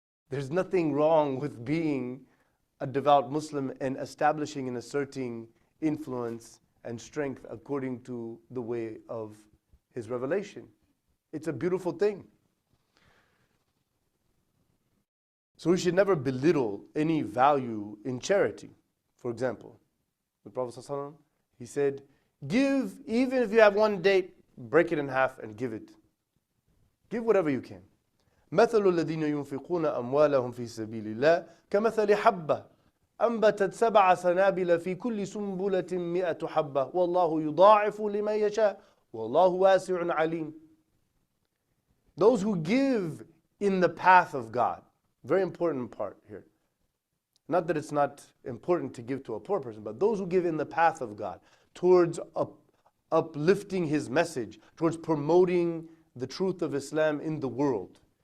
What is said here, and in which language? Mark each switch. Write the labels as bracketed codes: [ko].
[en] There's nothing wrong with being a devout Muslim and establishing and asserting influence and strength according to the way of His revelation. It's a beautiful thing. So we should never belittle any value in charity. For example, the Prophet ﷺ, he said, give, even if you have one date, break it in half and give it. Give whatever you can. [ar] مثل الذين ينفقون أموالهم في سبيل الله كمثل حبة أنبتت 7 سنابل في كل سنبلة 100 حبة والله يضاعف لمن يشاء والله واسع عليم. [en] Those who give in the path of God, very important part here. Not that it's not important to give to a poor person, but those who give in the path of God, towards uplifting His message, towards promoting the truth of Islam in the world.